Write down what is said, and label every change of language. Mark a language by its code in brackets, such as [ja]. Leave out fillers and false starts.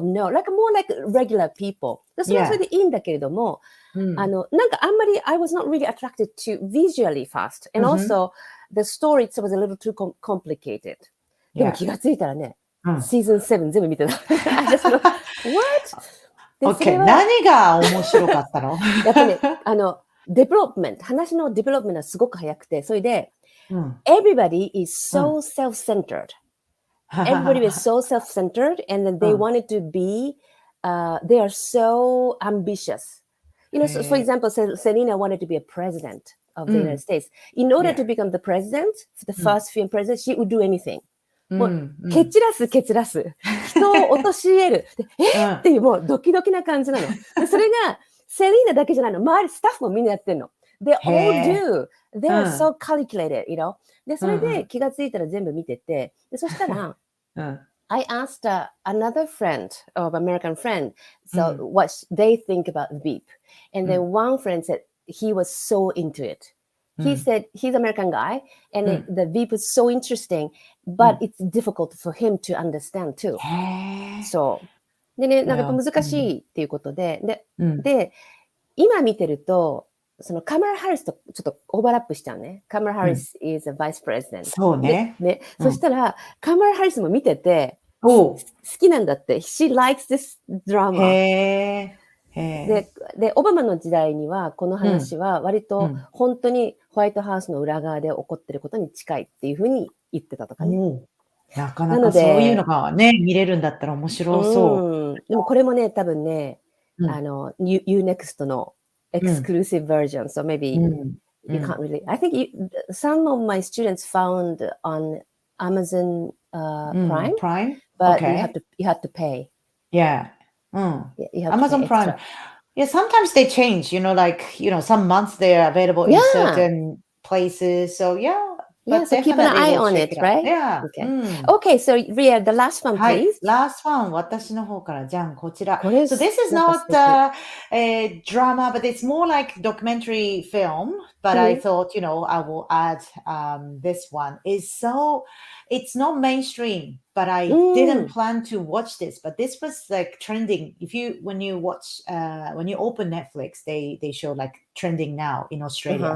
[en] No, like more like regular people. [ja] それはそれでいいんだけれども、なんかあんまり [en] I was not really attracted to visually fast. And also, the story itself was a little too complicated. [ja] でも気がついたらね、シーズン7全部見てた。 [en] I just know, what?Okay, [ja] 何が面白かったの？やっぱりね、デベロップメント、話のデベロップメントはすごく早くて、それで、 [en] everybody is so self-centered. Everybody is so self-centered, and then they wanted to be, they are so ambitious. So for example, Selena wanted to be a president of the United States. In order to become the president, the first female president, she would do anything. [ja] もう、蹴散らす。人を陥れる。っていう、もうドキドキな感じなの。でそれが、セリーナだけじゃないの。周りスタッフもみんなやってんの。 [en] They all do. They are so calculated, [ja] で、それで気がついたら全部見てて、でそしたら、 [en] I asked another friend of American friend, so what they think about the beep. And then one friend said he was so into it.He said he's an American guy, and the beep is so interesting, but it's difficult for him to understand too. [ja] そう。でね、なんか難しいっていうことで、で、今見てると、そのカマラ・ハリスとちょっとオーバーラップしちゃうね。 [en] カマラ・ハリス is a vice president. [ja] そうね。そしたら、カマラ・ハリスも見てて、好きなんだって。 [en] She likes this drama. [ja] で、オバマの時代には、この話は割と本当にホワイトハウスの裏側で起こってることに近いっていうふうに言ってたとかね。なかなかそういうのがね、見れるんだったら面白そう。でもこれもね、多分ね、Unext のエクスクルーシブバージョン、 [en] so maybe you can't really. I think some of my students found on Amazon Prime, but you have to pay. Amazon Prime. Yeah, sometimes they change, like, some months they're available in certain places. So, so keep an eye on it, right? Yeah. Okay, so Ria, the last one, please. Last one, [ja] 私の方からじゃん、こちら。 [en] So this is not a drama, but it's more like documentary film. But I thought, I will add this one. It's not mainstream, but I didn't plan to watch this. But this was like trending. When you open Netflix, they show like trending now in Australia.